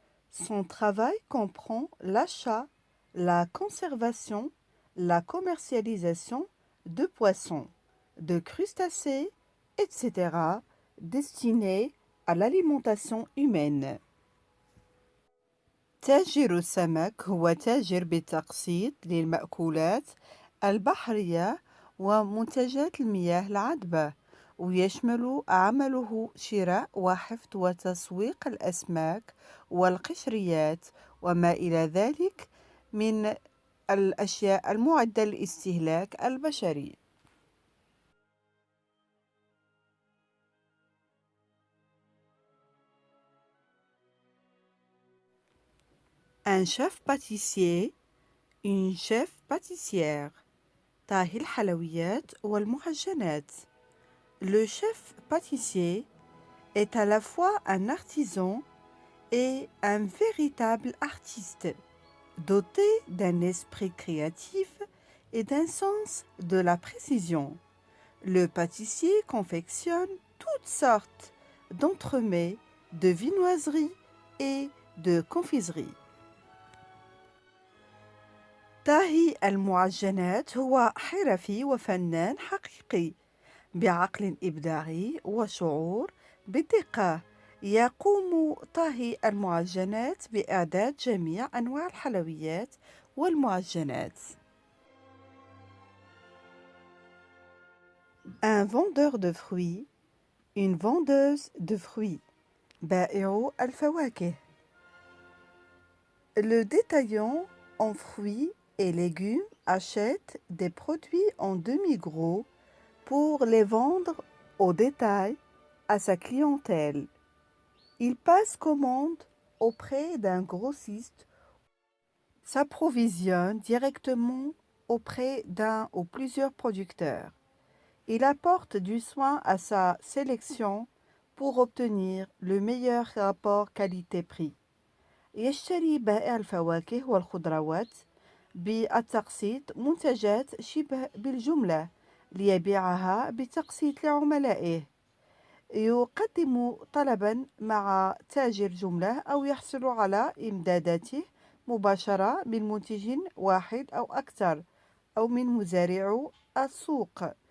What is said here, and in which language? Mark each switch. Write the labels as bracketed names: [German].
[French] Son travail comprend l'achat, la conservation, la commercialisation de poissons, de crustacés, etc., destinés à l'alimentation humaine. [Arabic] تاجر السمك هو تاجر بالتقسيط للمأكولات البحرية ومنتجات المياه العذبة، ويشمل عمله شراء وحفظ وتسويق الأسماك والقشريات وما إلى ذلك من الأشياء المعدة للاستهلاك البشري. [French] Un chef pâtissier, une chef pâtissière. [Arabic] طاهي الحلويات والمعجنات. [French] Le chef pâtissier est à la fois un artisan et un véritable artiste, doté d'un esprit créatif et d'un sens de la précision. Le pâtissier confectionne toutes sortes d'entremets, de viennoiseries et de confiseries. [Arabic] طاهي المعجنات هو حرفي وفنان حقيقي بعقل إبداعي وشعور بدقة. يقوم طاهي المعجنات بإعداد جميع أنواع الحلويات والمعجنات. [French] Un vendeur de fruits, une vendeuse de fruits. [Arabic] بائع الفواكه. [French] Le détaillant en fruits et légumes achète des produits en demi-gros pour les vendre au détail à sa clientèle. Il passe commande auprès d'un grossiste, s'approvisionne directement auprès d'un ou plusieurs producteurs. Il apporte du soin à sa sélection pour obtenir le meilleur rapport qualité-prix. [Arabic] يشتري بائع الفواكه والخضروات بالتقسيط منتجات شبه بالجملة ليبيعها بتقسيط لعملائه. يقدم طلبا مع تاجر جملة أو يحصل على إمداداته مباشرة من منتج واحد أو أكثر أو من مزارع السوق.